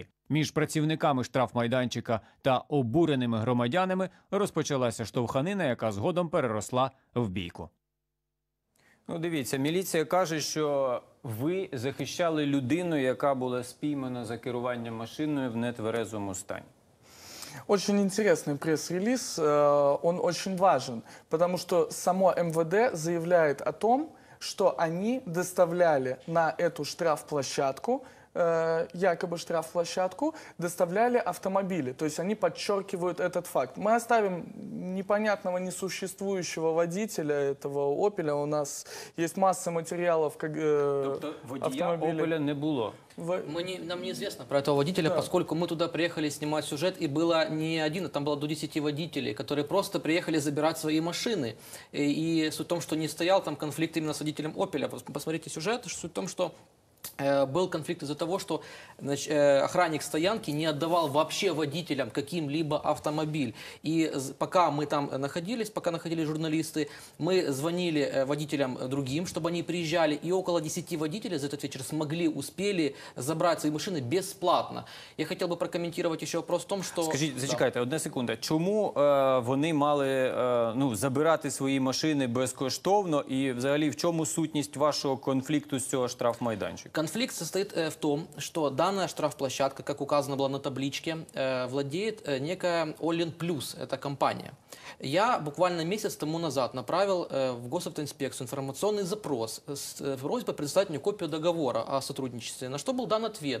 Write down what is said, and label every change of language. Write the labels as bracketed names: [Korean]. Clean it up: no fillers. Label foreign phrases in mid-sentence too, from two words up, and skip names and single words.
[Ukrainian] Між працівниками штрафмайданчика та обуреними громадянами розпочалася штовханина, яка згодом переросла в бійку. Ну, дивіться, міліція каже, що ви захищали людину, яка була спіймана за керуванням машиною в нетверезому стані. [Russian] Очень интересный пресс-релиз, он очень важен, потому что само МВД заявляет о том, что они доставляли на эту штрафплощадку, якобы штрафплощадку, доставляли автомобили. То есть они подчеркивают этот факт. Мы оставим непонятного, несуществующего водителя этого «Опеля». У нас есть масса материалов, как Тобто водія «Опеля» не було? Нам неизвестно про этого водителя, поскольку мы туда приехали снимать сюжет, и было не один, а там было до 10 водителей, которые просто приехали забирать свои машины. И суть в том, что не стоял там конфликт именно с водителем «Опеля». Посмотрите сюжет, суть в том, что был конфликт из-за того, что охранник стоянки не отдавал вообще водителям каким-либо автомобиль. И пока мы там находились, пока находились журналисты, мы звонили водителям другим, чтобы они приезжали. И около 10 водителей за этот вечер успели забрать свои машины бесплатно. Я хотел бы прокомментировать еще вопрос в том, что... [Ukrainian] Скажіть, зачекайте, одна секунда. Чому вони мали забирати свої машини безкоштовно? І взагалі в чому сутність вашого конфлікту з цього штрафмайданчика? [Russian] Конфликт состоит в том, что данная штрафплощадка, как указано было на табличке, владеет некая Оллин Плюс, это компания. Я буквально месяц тому назад направил в госавтоинспекцию информационный запрос с просьбой предоставить мне копию договора о сотрудничестве, на что был дан ответ.